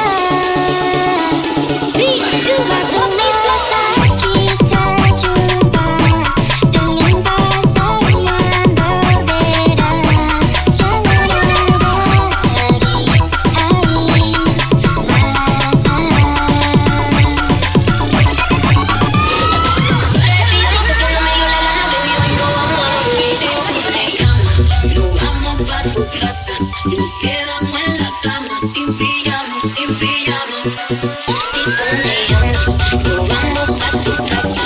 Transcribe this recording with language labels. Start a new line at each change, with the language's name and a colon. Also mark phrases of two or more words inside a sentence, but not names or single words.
Indonesian: Suatu masa kita jumpa dengan pasangan berbeda, jangan ada lagi air mata.
Spanish: Respiramos porque no me dio la gana, baby, hoy no vamos a dormir. Si tú me llamas, nos vamos pa' tu casa. Nos quedamos en la cama, sin pijama, sin pijama. Si tú me llamas, nos vamos pa' tu casa.